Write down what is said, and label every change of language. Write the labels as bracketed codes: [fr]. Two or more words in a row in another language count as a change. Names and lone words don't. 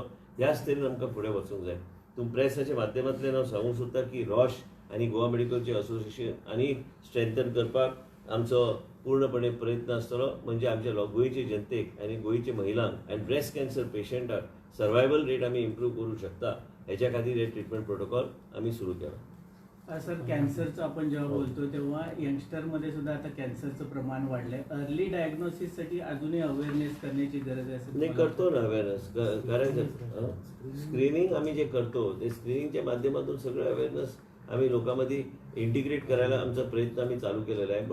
[kok] ह्याच तरेन आमकां फुडें वचूंक जाय. प्रेसाच्या माध्यमांतल्यान हांव सांगूंक सोदता की रॉश आनी गोवा मेडिकलचे असोसिएशन आनी स्ट्रेंथन करपाक आमचो पूर्णपणे प्रयत्न आसतलो. म्हणजे आमच्या गोंयचे जनतेक आनी गोंयचे महिलांक आनी [en] breast cancer [kok] पेशंटाक [en] survival rate [kok] आमी इम्प्रूव्ह करूं शकता. ह्याच्या खातीर हे [en] treatment protocol [kok] आम्ही सुरू केला. [mr] सर कॅन्सरचं आपण जेव्हा बोलतो तेव्हा यंगस्टरमध्ये सुद्धा आता कॅन्सरचं प्रमाण वाढलंय. [en] early diagnosis [mr] अजूनही अवेअरनेस करण्याची गरज आहे. नाही करतो ना अवेअरनेस करायचं. स्क्रीनिंग आम्ही जे करतो ते स्क्रीनिंगच्या माध्यमातून सगळं अवेअरनेस आम्ही लोकांमध्ये इंटिग्रेट करायला आमचा प्रयत्न आम्ही चालू केलेला आहे.